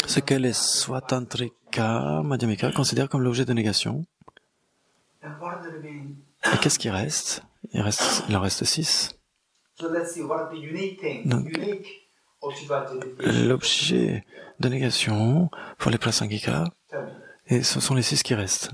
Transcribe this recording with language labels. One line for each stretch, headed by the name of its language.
French: ce que les Swatantrika Madhyamika considèrent comme l'objet de négation.
English: And what are the remaining?
French: Et qu'est-ce qui reste? Il en reste 6.
English: So let's see, what are the unique things?
French: Donc,
English: Unique object identification.
French: L'objet de négation pour les Prasangika,
English: Tell me.
French: et ce sont les 6 qui restent.